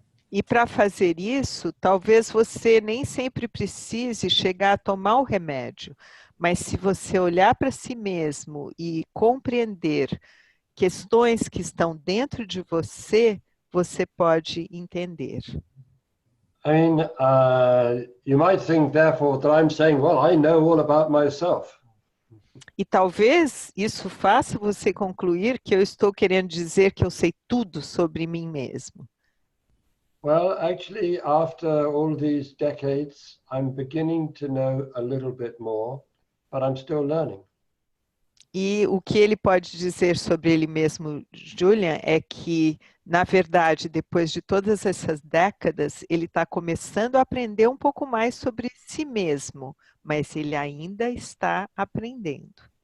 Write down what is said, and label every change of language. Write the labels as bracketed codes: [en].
[pt] E para fazer isso, talvez você nem sempre precise chegar a tomar o remédio, mas se você olhar para si mesmo e compreender questões que estão dentro de você, você pode entender. [en] I mean, you might think, therefore, that I'm saying, well, I know all about myself. [pt] E talvez isso faça você concluir que eu estou querendo dizer que eu sei tudo sobre mim mesmo. [en] Well, actually, after all these decades, I'm beginning to know a little bit more, but I'm still learning. [pt] E o que ele pode dizer sobre ele mesmo, Julian, é que, na verdade, depois de todas essas décadas, ele está começando a aprender um pouco mais sobre si mesmo, mas ele ainda está aprendendo.